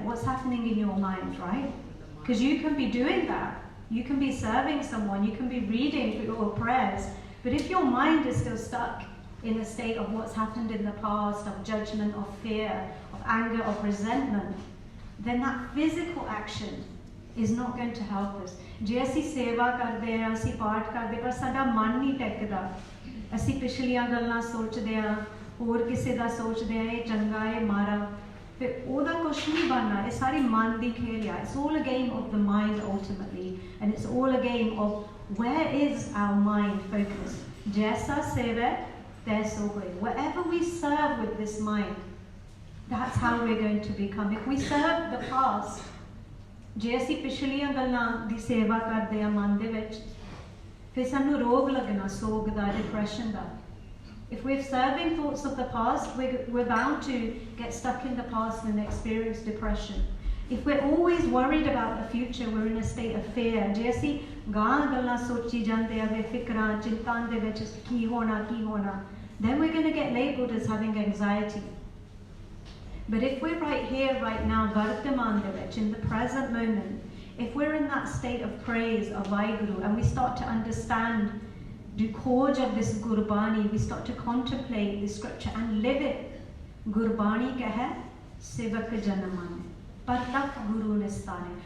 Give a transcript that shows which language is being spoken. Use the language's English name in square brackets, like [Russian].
[English] What's happening in your mind, right? Because you can be doing that. You can be serving someone, you can be reading your prayers. But if your mind is still stuck in a state of what's happened in the past, of judgment, of fear, of anger, of resentment, then that physical action is not going to help us. [Punjabi] ਜੇ ਅਸੀਂ ਸੇਵਾ ਕਰਦੇ ਹਾਂ, ਅਸੀਂ ਪਾਠ ਕਰਦੇ ਪਰ ਸਾਡਾ ਮਨ ਨਹੀਂ ਟਿਕਦਾ, ਅਸੀਂ ਪਿਛਲੀਆਂ ਗੱਲਾਂ ਸੋਚਦੇ ਹਾਂ, ਹੋਰ ਕਿਸੇ ਦਾ ਸੋਚਦੇ ਹਾਂ, ਇਹ ਚੰਗਾ ਹੈ ਮਾਰਾ, ਫਿਰ ਉਹਦਾ ਕੁਛ ਨਹੀਂ ਬਣਨਾ, ਇਹ ਸਾਰੀ ਮਨ ਦੀ ਖੇਲ ਆ. [English] It's all a game of the mind ultimately, and it's all a game of where is our mind focused. [Punjabi] जैसा सेवा तैसो होए. [English] Whatever we serve with this mind, that's how we're going to become. If we serve the past, [Punjabi] ਜੇ ਅਸੀਂ ਪਿਛਲੀਆਂ ਗੱਲਾਂ ਦੀ ਸੇਵਾ ਕਰਦੇ ਹਾਂ ਮਨ ਦੇ ਵਿੱਚ, ਫਿਰ ਸਾਨੂੰ ਰੋਗ ਲੱਗਣਾ, ਸੋਗ ਦਾ, depression ਦਾ. [English] If we're serving thoughts of the past, we're bound to get stuck in the past and experience depression. If we're always worried about the future, we're in a state of fear. [Punjabi] ਜੇ ਅਸੀਂ ਗਾਂ ਗੱਲਾਂ ਸੋਚੀ ਜਾਂਦੇ ਆ ਵੇ ਫਿਕਰਾਂ ਚਿੰਤਾਂ ਦੇ ਵਿੱਚ ਕੀ ਹੋਣਾ, [English] then we're going to get labeled as having anxiety. But if we're right here, right now, [Punjabi] Vartaman de vich, [English] in the present moment, if we're in that state of praise of Vaheguru and we start to understand the core of this Gurbani, we start to contemplate the scripture and live it. [Punjabi] Gurbani kya hai? Sevak janaman. Patak Guru nistane.